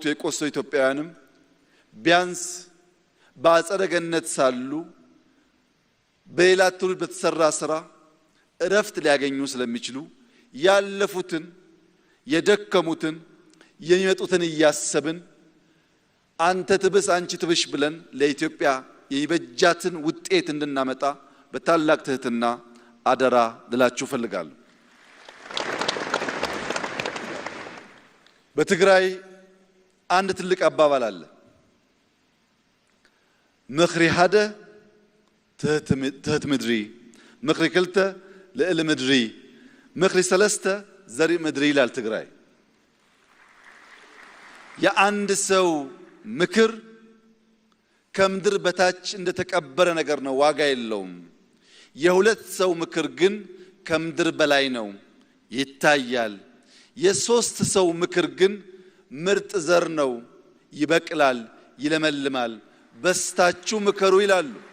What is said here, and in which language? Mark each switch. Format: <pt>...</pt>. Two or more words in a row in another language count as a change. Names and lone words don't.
<am>የቆሰሉ ኢትዮጵያውያንም ቢያንስ በአጸደ ገነት ሳሉ በሌላ ትውልድ በተሰራ ስራ እረፍት ሊያገኙ ስለሚችሉ ያለፉትን የደከሙትን የሚመጡትን እያሰብን አንተ ትብስ አንቺ ትብሽ ብለን ለኢትዮጵያ የይበጃትን ውጤት እንድናመጣ በታላቅ ትህትና አደራ ልላችሁ ፈልጋለሁ። በትግራይ አንድ ትልቅ አባባል አለ።</am> <ti>ምኽሪ ሓደ ትህት ምድሪ፣ ምኽሪ ክልተ ልዕሊ ምድሪ፣ ምኽሪ ሰለስተ ዘሪእ ምድሪ</ti> <am>ይላል ትግራይ። የአንድ ሰው ምክር ከምድር በታች እንደተቀበረ ነገር ነው፣ ዋጋ የለውም። የሁለት ሰው ምክር ግን ከምድር በላይ ነው፣ ይታያል። የሶስት ሰው ምክር ግን ምርጥ ዘር ነው፣ ይበቅላል፣ ይለመልማል። በስታችሁ ምከሩ ይላሉ።</am>